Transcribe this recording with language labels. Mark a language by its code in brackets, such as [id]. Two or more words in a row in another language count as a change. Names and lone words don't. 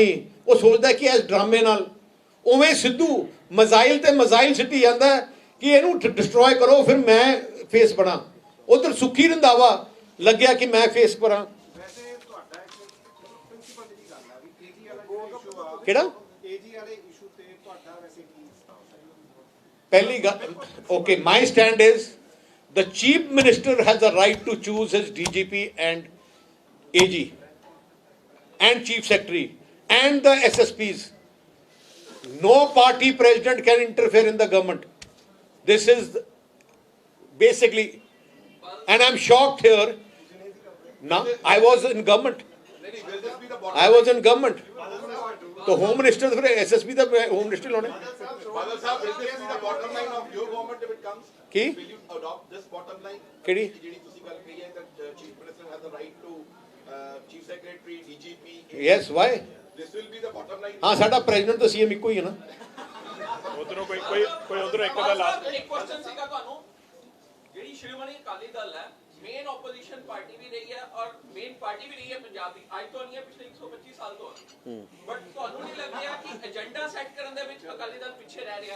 [pa] ਉਹ ਸੋਚਦਾ ਕਿ ਇਸ ਡਰਾਮੇ ਨਾਲ ਉਵੇਂ ਸਿੱਧੂ ਮਜ਼ਾਈਲ ਤੇ ਮਜ਼ਾਈਲ ਸਿੱਟੀ ਜਾਂਦਾ ਕਿ ਇਹਨੂੰ ਡਿਸਟਰੋਏ ਕਰੋ ਫਿਰ ਮੈਂ ਫੇਸ ਬਣਾ। ਉਧਰ ਸੁੱਖੀ ਰੰਧਾਵਾ ਲੱਗਿਆ ਕਿ ਮੈਂ ਫੇਸ ਕਰਾਂ। ਵੈਸੇ ਤੁਹਾਡਾ ਇੱਕ ਪ੍ਰਿੰਸੀਪਲ ਦੀ ਗੱਲ ਆ ਵੀ ਏਜੀ ਵਾਲਾ ਇਸ਼ੂ ਆ, ਕਿਹੜਾ ਏਜੀ ਵਾਲੇ ਇਸ਼ੂ ਤੇ ਤੁਹਾਡਾ ਵੈਸੇ ਕੀ ਸਟੈਂਡ ਹੈ? ਪਹਿਲੀ ਗੱਲ, [en] okay, my stand is the chief minister has the right to choose his DGP and AG and chief secretary and the SSPs. No party president can interfere in the government. This is basically, and I'm shocked here. Now I was in government. Will this be the bottom? I was in government. [pa] तो [en] home minister [pa] फिर SSP ਦਾ [en] home minister [pa] ਲਾਉਣੇ। [en] Badal sahab, will this be the bottom line of your government if it comes? [pa] ਕੀ? [en] Will you adopt this bottom line? [pa] ਕਿਹੜੀ? ਜਿਹੜੀ ਤੁਸੀਂ ਗੱਲ ਕਹੀ ਹੈ [en] that chief minister has the right to chief secretary, DGP. Yes, why? This will be the bottom line. [pa] ਹਾਂ, ਸਾਡਾ ਪ੍ਰੈਜ਼ੀਡੈਂਟ ਤਾਂ ਸੀਐਮ ਇੱਕੋ ਹੀ ਹੈ ਨਾ। ਉਧਰੋਂ ਕੋਈ ਉਧਰੋਂ ਇੱਕ ਦਾ ਲਾਸਟ ਇੱਕ ਕੁਐਸਚਨ ਸੀਗਾ ਤੁਹਾਨੂੰ। ਜਿਹੜੀ ਸ਼੍ਰੋਮਣੀ ਅਕਾਲੀ ਦਲ ਹੈ, [en] main opposition party [pa] ਵੀ ਰਹੀ ਹੈ ਔਰ [en] main party [pa] ਵੀ ਰਹੀ ਹੈ ਪੰਜਾਬ ਦੀ, ਅੱਜ ਤੋਂ ਨਹੀਂ ਹੈ, ਪਿਛਲੇ 125 ਸਾਲ ਤੋਂ। ਬਟ ਤੁਹਾਨੂੰ ਨਹੀਂ ਲੱਗਦਾ ਕਿ [en] agenda set [pa] ਕਰਨ ਦੇ ਵਿੱਚ ਅਕਾਲੀ ਦਲ ਪਿੱਛੇ ਰਹਿ ਰਿਹਾ?